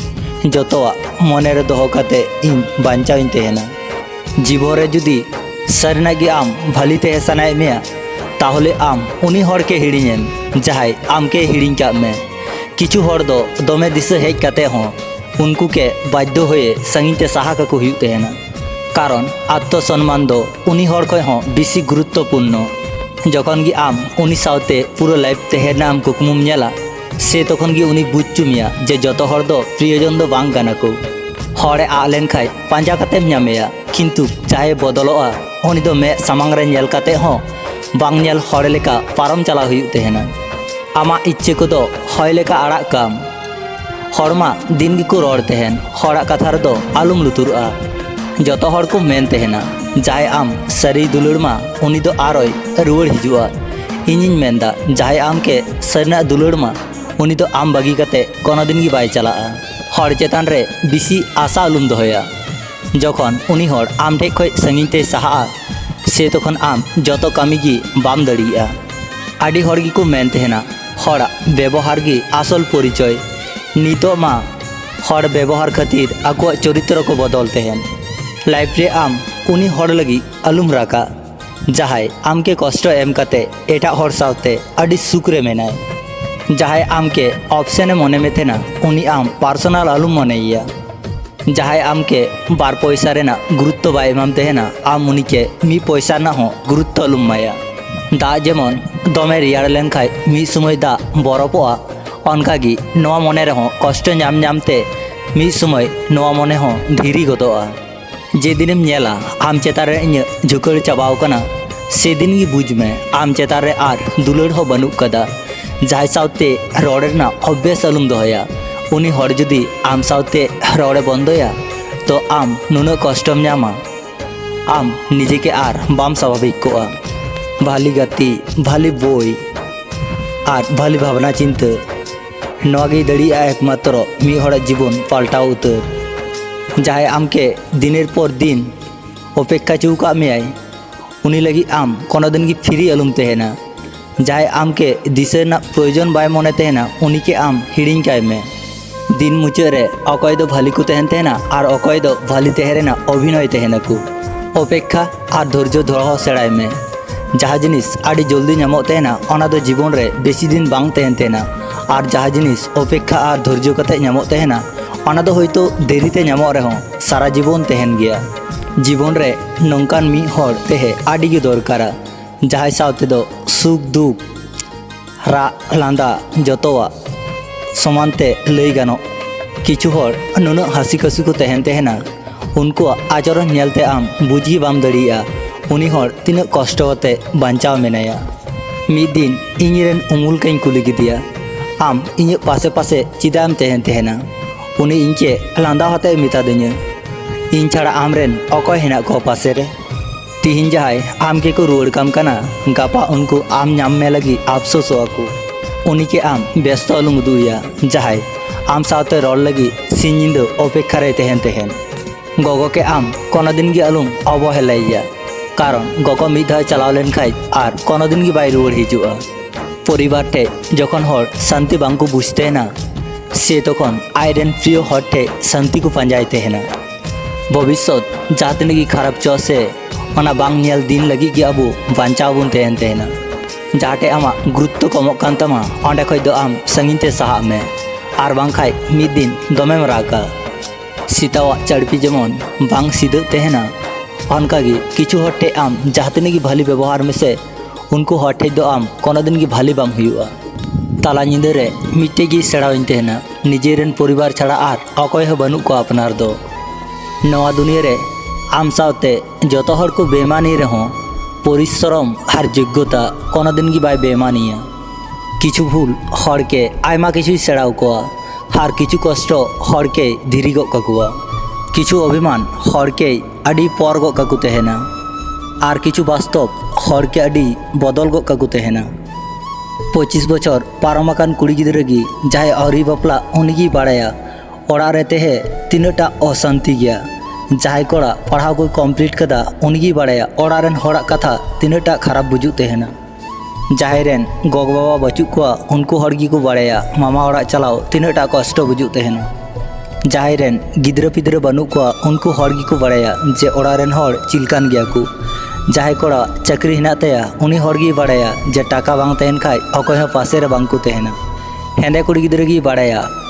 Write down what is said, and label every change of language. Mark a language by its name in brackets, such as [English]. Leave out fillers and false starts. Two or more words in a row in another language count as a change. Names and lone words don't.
[Santali] जतवा मने रे दोहो काते इन बांचाइन तेहना जीवन रे जुदी सरनागी आम भाली ते सनाय मिया ताहले आम उनी हर के हिड़िंगेम जहाय आम के हिड़िंग का में किछु हर दो दमे दिशा हेज काते हो उनको के बाध्य होए संगीन ते साहा का को हुई तेहना कारण आत्मसम्मान दो उनी हर खय हो बेसी गुरुत्वपूर्ण जखन गी आम उनी सावते पूरा लाइफ तेहना आम कुकमुम नेला से तखन गी उनी बुझचुमिया जे जतो हर दो प्रियजन दो बांग गाना को हरे आ लेन खाय पांजा कातेम ᱧᱟᱢᱮᱭᱟ किंतु चाहे बदलोआ उनी दो मे सामांग रे नेल काते हो बांग नेल हर लेका पारम चला हुई तेहना आमा इच्छे को दो हय लेका आड़ा काम हरमा दिन गी को रोड़ तेहन हरा कथा रे दो आलुम लुतुरआ जतो हर को मेन तेहना जाय आम सरी दुलुड़ मा उनी दो आरोय रुवड़ हिजुआ इनिन मेंदा जाय आम के सरना दुलुड़ मा उनी दो आम बागी काते कोनो दिन गी बाय चलाआ हर चेतान रे बिसी आशा आलुम दोहया जखन उनी हर आम ठे खय संगीन ते साहा से तखन आम जतो कामी गी बाम दड़िया आडी हर गी को मेन तेहना हरा व्यवहार गी आसल परिचय नितो मा हर व्यवहार खातिर आको चरित्र को बदल तेहन लाइफ रे आम उनी हर लगी आलुम राका जहाय आम के कष्ट एम काते एटा हर सावते आडी सुख रे मेनाय जहाय आम के ऑप्शन मने में थे ना उनी आम पर्सनल आलुम मनेया जहाय आम के बार पैसा रेना गुरुत्व बाय एमाम तेहना आम उनी के मी पैसा ना हो गुरुत्व आलुम माया दा जेमन दमे रियार लेन खाय मी समय दा बरफोआ अनकागी नवा मने रे हो कष्ट नाम नामते मी समय नवा मने हो धीरी गदोआ जे दिनेम नेला आम चेतान रे इᱧ झुकड़ चाबाव कना से दिन गी बुझ में आम चेतान रे आर दुलड़ हो बनु कदा जहाय सावते रोड़े ना अभ्यास आलुम दोहया उनी हर जुदी आम सावते रोड़े बंदोया तो आम नुना कष्टम ᱧᱟᱢᱟ आम निजे के आर बाम स्वाभाविक कोआ भाली गति भाली बोई आर भाली भावना चिंता नवागी दड़िया एकमात्र मी हर जीवन पाल्टाव उतर जहाय आम के दिनेर पर दिन अपेक्षा चौका मेयाय उनी लगी आम कोनो दिन की फ्री आलुम तेहना जहाय आम के दिशा ना प्रयोजन बाय मने तेहना उनी के आम हिड़िंग काय में दिन मुचाद रे अकय दो भाली को तेहन तेहना आर अकय दो भाली तेहरेना अभिनय तेहना को अपेक्षा आर धैर्य धरह सेड़ाय में जहाँ जिनिस आड़ी जल्दी नामो तेहना ओना दो जीवन रे बेसी दिन बांग तेहन तेहना आर जहाँ जिनिस अपेक्षा आर धैर्य कते नामो तेहना ओना दो होयतो देरीते नामो रेहो सारा जीवन तेहन गया जीवन रे नंकान मी हर तेहे आड़ी गे दरकारा जहाय सावते दो सुख दुख रा लांदा जतोआ समानते लई गानो किछु हर नुना हसी कसी को तेहन तेहना उनको आचरण नेलते आम बुझी बाम दड़िया उनी हर तीना कष्ट होते बांचाव मेनाया मिद दिन इñरेन उमुल कई कुली गिदिया आम इñ पासे पासे चिदाम तेहन तेहना उनी इñके लांदा होते मिता दिña इñ छाड़ा आमरेन अकय हेना को पासे रे तिहिन जहाय आम के को रुआड़ काम कना गापा उनको आम नाम में लगी अफसोस को उनी के आम व्यस्त आलुम दुया जहाय आम सावते रोड़ लगी सिंजिंद अपेक्षा रे तेहन तेहन गगो के आम कोनो दिन गी आलुम अवहेलाया कारण गगो मिद धाय चलाव लेन खाय आर कोनो दिन गी बाय रुआड़ हिजुआ परिवार ठे जखन हर शांति बांको बुझते ना से तखन आयरेन प्रिय हर ठे शांति को पांजाय तेहना भविष्यत जहाँ तीन गी खराब च से ओना बांग नेल दिन लगी गी अबो बांचाव बुन तेहन तेहना जाटे आमा गुरुत्व कमोग कान तमा ओंडे खय दो आम संगीन ते साहा में आर बांग खाय मिद दिन दमेम रागा सीतावा चड़पी जेमन बांग सीधा तेहना अनकागी किछु हटे आम जहाँ तीन गी भाली व्यवहार में से उनको हटे दो आम कोनो दिन गी भाली बाम हुआ ताला निंदा रे मिट्टे गी सेड़ाविन तेहना निजेरेन परिवार छाड़ा आर अकय हो बानु को अपनार दो नवा दुनिया रे आम सावते जतो हर को बेमानी रहो परिश्रम और योग्यता कोनो दिन की बाय बेमानिया किछु भूल हर के आयमा किछु सेड़ाव कोआ और किछु कष्ट हर के धीरी गो काकुआ किछु अभिमान हर के आड़ी पर गो काकु तेहना आर किछु वास्तव हर के आड़ी बदल गो काकू तहना 25 बछर पारमाकान कुड़ी गिद्रा गी जहाँ आउरी बापला उनगी बाड़ाया ओड़ा रे तेहे तीनटा अशांति गया जहाँ कोड़ा पढ़ाव को कमप्लीट कदा उनगी बाड़ाया ओड़ा रेन होड़ा कथा तीनटा खराब बुझू तहना जहाँ रेन गग बाबा बचू को उनको हड़गी को बाड़ाया मामा ओड़ा चलाओ तीनटा कष्ट बुझू तहना जहाँ रेन गिद्रा पिद्रा बनू को उनको हड़गी को बाड़ाया जे ओड़ा रेन हड़ चिलकान गया को जहाँ कोड़ा चाकरी हिना तया उनी हड़गी बाड़ाया जे टाका बांग तहन खाय अकय हो पासे रे बांग को तहना हेंदे कुड़ी गिद्रा गी बाड़ाया